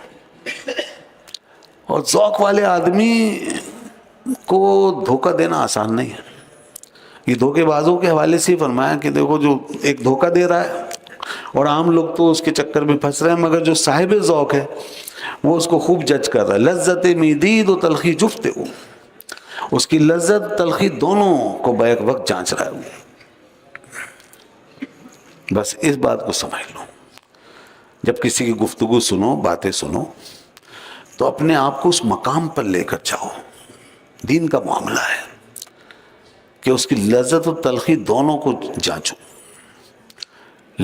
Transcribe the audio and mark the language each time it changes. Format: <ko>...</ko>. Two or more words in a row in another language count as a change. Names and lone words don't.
<ur>اور ذوق والے آدمی کو دھوکہ دینا آسان نہیں ہے. یہ دھوکے بازوں کے حوالے سے فرمایا کہ دیکھو جو ایک دھوکہ دے رہا ہے اور عام لوگ تو اس کے چکر میں پھنس رہے ہیں، مگر جو صاحب ذوق ہے وہ اس کو خوب جج کر رہا ہے.</ur> <fa>لذت میدید و تلخی جفت ہو،</fa> <ur>اس کی لذت تلخی دونوں کو بیک وقت جانچ رہا ہے. بس اس بات کو سمجھ لو، جب کسی کی گفتگو سنو، باتیں سنو، تو اپنے آپ کو اس مقام پر لے کر جاؤ. دین کا معاملہ ہے کہ اس کی لذت و تلخی دونوں کو جانچو.</ur>